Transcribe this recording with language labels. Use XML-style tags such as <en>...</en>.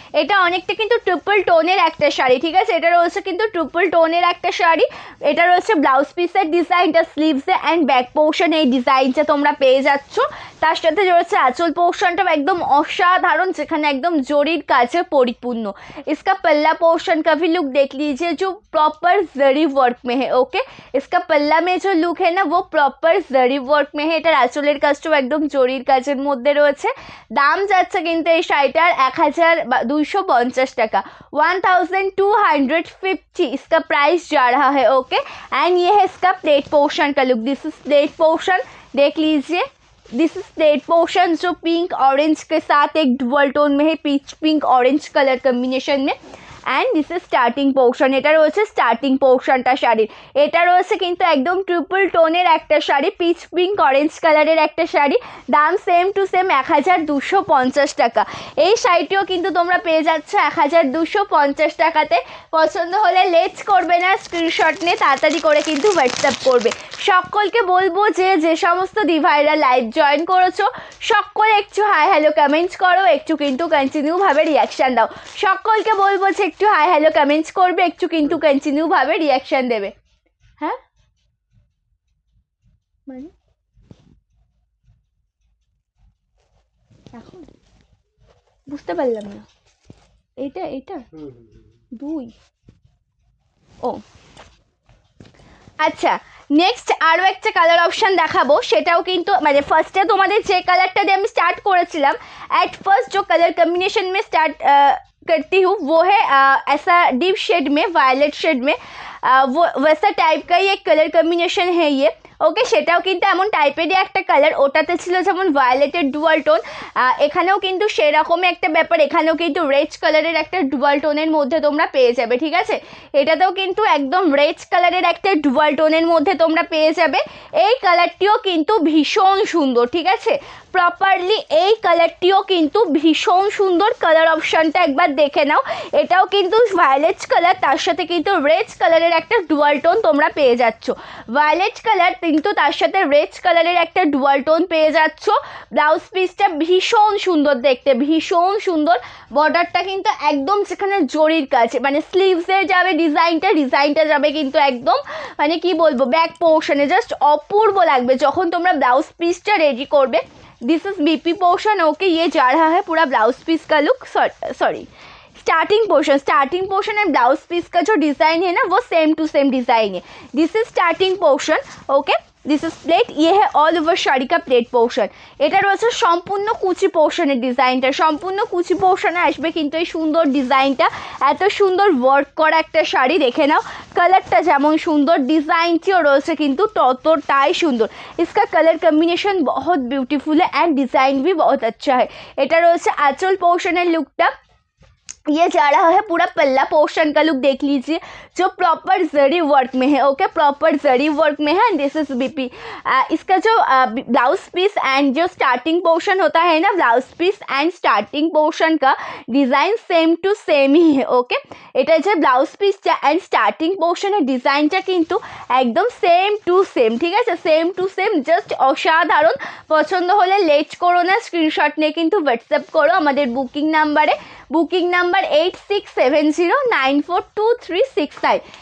<bn>এটা অনেকটা কিন্তু ট্রিপল টোনের একটা শাড়ি, ঠিক আছে? এটা রয়েছে কিন্তু ট্রিপল টোনের একটা শাড়ি। এটা রয়েছে ব্লাউজ পিসের ডিজাইনটা, স্লিভসে অ্যান্ড ব্যাক পোর্শন এই ডিজাইনটা তোমরা পেয়ে যাচ্ছ। তার সাথে রয়েছে আঁচল পোর্শনটা একদম অসাধারণ, যেখানে একদম জরির কাজে পরিপূর্ণ।</bn> <hi>इसका पल्ला पोर्शन का भी लुक देख लीजिए, जो प्रॉपर जरी वर्क में है। ओके, इसका पल्ला में जो लुक है ना वो प्रॉपर जरी वर्क में है।</hi> <bn>এটার আঁচলের কাজটাও একদম জরির কাজের মধ্যে রয়েছে। দাম যাচ্ছে কিন্তু এই শাড়িটার 1250 টাকা,</bn> <hi>1250 इसका प्राइस जा रहा है। ओके, एंड ये है इसका प्लेट पोर्शन का look, this is plate portion, देख लीजिए। दिस इज प्लेट पोर्शन, जो पिंक ऑरेंज के साथ एक डुअल टोन में है, peach pink orange colour combination में।</hi> <bn>And this is starting portion, এটা রয়েছে স্টার্টিং পোর্শনটা শাড়ির। এটা রয়েছে কিন্তু একদম ট্রিপল টোনের একটা শাড়ি, পিচ পিঙ্ক অরেঞ্জ কালারের একটা শাড়ি। দাম সেম টু সেম 1250 টাকা। এই শাড়িটিও কিন্তু তোমরা পেয়ে যাচ্ছ 1250 টাকাতে। পছন্দ হলে লেট করবে না, স্ক্রিনশট নিয়ে তাড়াতাড়ি করে কিন্তু হোয়াটসঅ্যাপ করবে। সকলকে বলবো যে যে সমস্ত দিভাইরা লাইভ জয়েন করেছো সকলে একটু হাই হ্যালো কমেন্টস করো, একটু কিন্তু কন্টিনিউভাবে রিয়াকশান দাও। সকলকে বলবো যে একটু হাই হ্যালো কমেন্টস করবে, একটু কিন্তু কন্টিনিউ ভাবে রিয়াকশন দেবে। হ্যাঁ, মানে এখন বুঝতে পারলাম না, এটা এটা 2 ও আচ্ছা। নেক্সট আরও একটা কালার অপশান দেখাবো, সেটাও কিন্তু মানে ফার্স্টে তোমাদের যে কালারটা দিয়ে আমি স্টার্ট করেছিলাম,</bn> <hi>एट फर्स्ट जो कलर कम्बिनेशन में स्टार्ट करती हूँ वो है ऐसा डीप शेड में, वायलेट शेड में, वो वैसा टाइप का ही एक कलर कम्बिनेशन है ये।</hi> <bn>ওকে, সেটাও কিন্তু এমন টাইপেরই একটা কালার, ওটাতে ছিল যেমন ভায়োলেটের ডুয়াল টোন, এখানেও কিন্তু সেরকমই একটা ব্যাপার, এখানেও কিন্তু রেড কালারের একটা ডুয়াল টোনের মধ্যে তোমরা পেয়ে যাবে, ঠিক আছে। এটাতেও কিন্তু একদম রেড কালারের একটা ডুয়াল টোনের মধ্যে তোমরা পেয়ে যাবে। এই কালারটিও কিন্তু ভীষণ সুন্দর, ঠিক আছে। প্রপারলি এই কালারটিও কিন্তু ভীষণ সুন্দর, কালার অপশানটা একবার দেখে নাও। এটাও কিন্তু ভায়োলেট কালার, তার সাথে কিন্তু রেড কালারের একটা ডুয়াল টোন তোমরা পেয়ে যাচ্ছ। ভায়োলেট কালার কিন্তু তার সাথে রেড কালারের একটা ডুয়াল টোন পেয়ে যাচ্ছ। ব্লাউজ পিসটা ভীষণ সুন্দর দেখতে, ভীষণ সুন্দর। বর্ডারটা কিন্তু একদম সেখানে জরির কাছে, মানে স্লিভসের যাবে ডিজাইনটা যাবে কিন্তু একদম মানে কি বলবো ব্যাক পোর্শনে, জাস্ট অপূর্ব লাগবে যখন তোমরা ब्लाउज पीसটা रेडी করবে।</bn> <en>This is BP portion.</en> <hi>Okay, ये जा रहा है पूरा ब्लाउज पीस का look, sorry starting portion and blouse piece का जो डिज़ाइन है ना वो सेम टू सेम डिज़ाइन है। This is starting portion. Okay, this is plate, ये है ऑल ओवर शाड़ी का प्लेट पोर्शन।</hi> <bn>এটা রয়েছে সম্পূর্ণ কুচি পোর্শনের ডিজাইনটা, সম্পূর্ণ কুচি পোর্শনে আসবে কিন্তু এই সুন্দর ডিজাইনটা। এত সুন্দর ওয়ার্ক করা একটা শাড়ি, দেখে নাও কালারটা যেমন সুন্দর, ডিজাইনটিও রয়েছে কিন্তু ততটাই সুন্দর।</bn> <hi>इसका कलर कम्बिनेशन बहुत ब्यूटीफुल है एंड डिज़ाइन भी बहुत अच्छा है।</hi> <bn>এটা রয়েছে আঁচল পোর্শনের লুকটা।</bn> <hi>ये जा रहा है पूरा पल्ला पोर्शन का लुक, देख लीजिए जो प्रॉपर जरी वर्क में है। ओके, प्रॉपर जरी वर्क में है। This is BP. इसका जो ब्लाउज पीस एंड जो स्टार्टिंग पोर्शन होता है ना, blouse piece and starting portion का डिज़ाइन सेम टू सेम ही है।</hi> <bn>ओके, এটা যে ব্লাউজ পিসটা অ্যান্ড স্টার্টিং পোর্শনের ডিজাইনটা কিন্তু একদম সেম টু সেম, ঠিক আছে, সেম টু সেম, জাস্ট অসাধারণ। পছন্দ হলে লেট করো না, স্ক্রিনশট নিয়ে কিন্তু হোয়াটসঅ্যাপ করো আমাদের বুকিং নাম্বারে, বুকিং নাম্বার 8670942369।</bn>